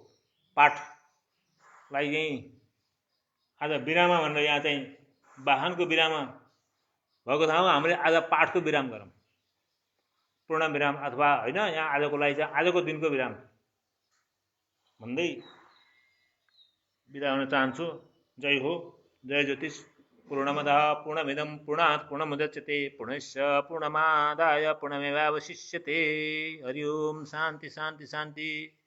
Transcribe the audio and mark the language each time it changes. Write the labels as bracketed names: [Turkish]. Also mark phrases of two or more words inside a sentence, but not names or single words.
[Nepali] पाठलाई चाहिँ आज विराम भनेर यहाँ चाहिँ वाहनको विराम भएको ठाउँमा हामीले आज पाठको विराम गरौँ, पूर्ण विराम अथवा होइन, यहाँ आजको लागि चाहिँ आजको दिनको विराम भन्दै बिदा हुन चाहन्छु। जय हो, जय ज्योतिष। [Sanskrit] पूर्णमदः पूर्णमिदं पूर्णात् पूर्णमुदच्यते पूर्णस्य पूर्णमादाय पूर्णमेवावशिष्यते। हरि ओम। शान्ति शान्ति शान्ति।